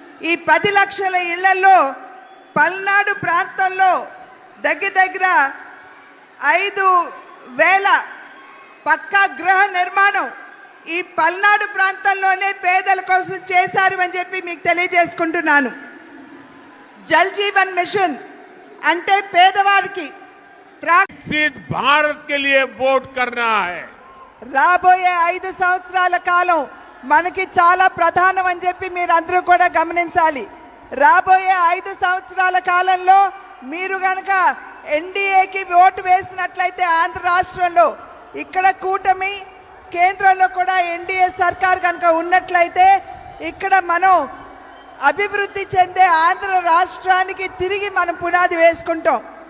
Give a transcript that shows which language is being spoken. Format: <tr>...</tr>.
<te>ఈ 10 లక్షల ఇళ్లలో పల్నాడు ప్రాంతంలో దగ్గర దగ్గర 5,000 పక్కా గృహ నిర్మాణం ఈ పల్నాడు ప్రాంతంలోనే పేదల కోసం చేశారు అని చెప్పి మీకు తెలియజేసుకుంటున్నాను. జల్ జీవన్ మిషన్ అంటే పేదవారికి</te> <hi>विकसित भारत के लिए वोट करना है।</hi> <te>రాబోయే 5 సంవత్సరాల కాలం మనకి చాలా ప్రధానం అని చెప్పి మీరందరూ కూడా గమనించాలి. రాబోయే 5 సంవత్సరాల కాలంలో మీరు గనక ఎన్డీఏకి ఓటు వేసినట్లయితే ఆంధ్ర రాష్ట్రంలో ఇక్కడ కూటమి, కేంద్రంలో కూడా ఎన్డీఏ సర్కార్ కనుక ఉన్నట్లయితే ఇక్కడ మనం అభివృద్ధి చెందే ఆంధ్ర రాష్ట్రానికి తిరిగి మనం పునాది వేసుకుంటాం.</te>